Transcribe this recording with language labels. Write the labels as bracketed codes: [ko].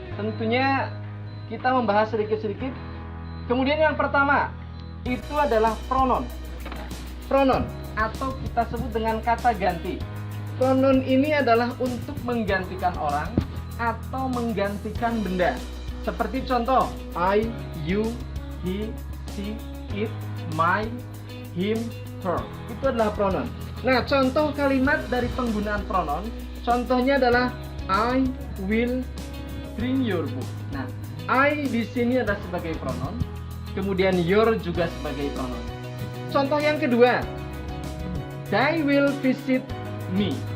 [id] Tentunya kita membahas sedikit-sedikit. Kemudian yang pertama itu adalah pronoun. Pronoun atau kita sebut dengan kata ganti. Pronoun ini adalah untuk menggantikan orang atau menggantikan benda. Seperti contoh [en] I, you, he, she, it, my, him, her. [id] Itu adalah pronoun. Nah, contoh kalimat dari penggunaan pronoun, contohnya adalah [en] I will bring your book. [id] Nah, I di sini adalah sebagai pronoun, kemudian your juga sebagai pronoun. Contoh yang kedua, [en] they will visit me.